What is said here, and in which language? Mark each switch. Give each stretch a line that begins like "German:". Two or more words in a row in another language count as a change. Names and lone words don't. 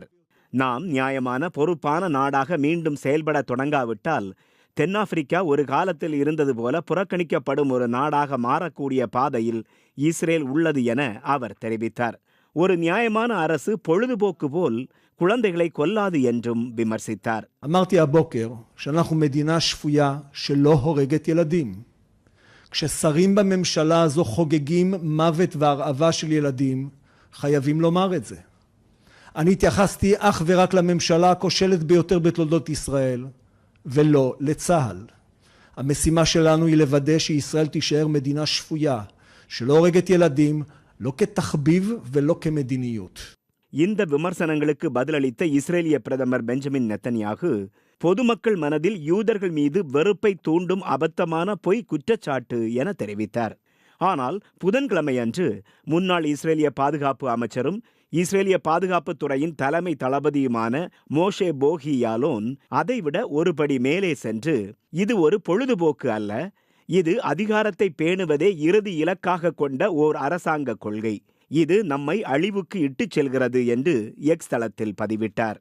Tamil: நாம் நியாயமான பொறுப்பான நாடாக மீண்டும் செயல்பட தொடங்காவிட்டால் தென்னாப்பிரிக்கா ஒரு காலத்தில் இருந்தது போல புறக்கணிக்கப்படும் ஒரு நாடாக மாறக்கூடிய பாதையில் இஸ்ரேல் உள்ளது என அவர் தெரிவித்தார். ஒரு நியாயமான அரசு பொழுதுபோக்கு போல் குழந்தைகளை கொல்லாது என்றும் விமர்சித்தார்.
Hebrew: אמרתי הבוקר שאנחנו מדינה שפויה שלא הורגת ילדים. כששרים בממשלה הזו חוגגים מוות והרעבה של ילדים, חייבים לומר את זה. אני התייחסתי אך ורק לממשלה הכושלת ביותר בתולדות ישראל, ולא לצה"ל. המשימה שלנו היא לוודא שישראל תישאר מדינה שפויה, שלא הורגת ילדים, לא כתחביב ולא כמדיניות.
Tamil: இந்த விமர்சனங்களுக்கு பதிலளித்த இஸ்ரேலிய பிரதமர் பெஞ்சமின் நெத்தன்யாகு பொதுமக்கள் மனதில் யூதர்கள் மீது வெறுப்பை தூண்டும் அபத்தமான பொய் குற்றச்சாட்டு என தெரிவித்தார். ஆனால் புதன்கிழமையன்று முன்னாள் இஸ்ரேலிய பாதுகாப்பு அமைச்சரும் இஸ்ரேலிய பாதுகாப்புத் துறையின் தலைமை தளபதியுமான மோஷே போகி யாலோன் அதைவிட ஒருபடி மேலே சென்று, இது ஒரு பொழுதுபோக்கு அல்ல, இது அதிகாரத்தை பேணுவதே இறுதி இலக்காக கொண்ட ஓர் அரசாங்க கொள்கை, இது நம்மை அழிவுக்கு இட்டுச் செல்கிறது என்று எக்ஸ் தளத்தில் பதிவிட்டார்.